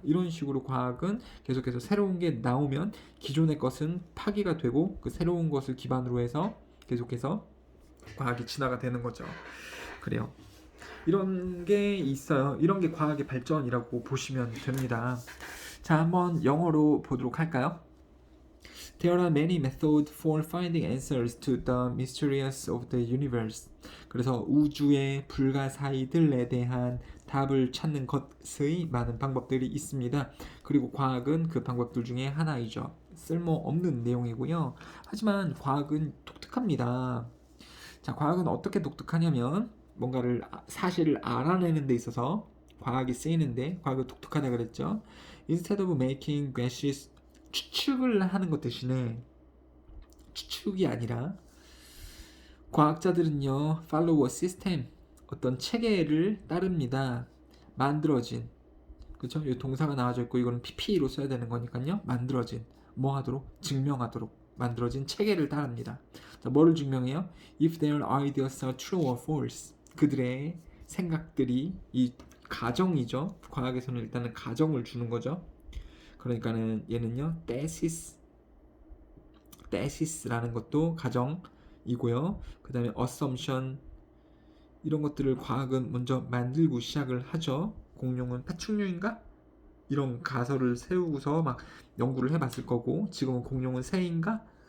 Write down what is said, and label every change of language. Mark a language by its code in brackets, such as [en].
[ko] 이런 식으로 과학은 계속해서 새로운 게 나오면 기존의 것은 파기가 되고 그 새로운 것을 기반으로 해서 계속해서 과학이 진화가 되는 거죠. 그래요. 이런 게 있어요. 이런 게 과학의 발전이라고 보시면 됩니다. 자, 한번 영어로 보도록 할까요? [en] There are many methods for finding answers to the mysteries of the universe. [ko] 그래서 우주의 불가사의들에 대한 답을 찾는 것의 많은 방법들이 있습니다. 그리고 과학은 그 방법들 중에 하나이죠. 쓸모없는 내용이고요. 하지만 과학은 독특합니다. 자, 과학은 어떻게 독특하냐면 뭔가를 사실을 알아내는 데 있어서 과학이 쓰이는데 과학은 독특하다 그랬죠. [en] Instead of making guesses [ko] 추측을 하는 것 대신에 추측이 아니라 과학자들은요 [en] follow a system [ko] 어떤 체계를 따릅니다. 만들어진 그렇죠? 이 동사가 나와져 있고 이거는 PP로 써야 되는 거니까요. 만들어진 뭐 하도록 증명하도록 만들어진 체계를 따릅니다. 자, 뭐를 증명해요? [en] If their ideas are true or false [ko] 그들의 생각들이 이 가정이죠. 과학에서는 일단은 가정을 주는 거죠. 그러니까는 얘는요 tesis라는 것도 가정이고요. 그 다음에 assumption 이런 것들을 과학은 먼저 만들고 시작을 하죠. 공룡은 파충류인가? 이런 가설을 세우고서 막 연구를 해봤을 거고 지금은 공룡은 새인가?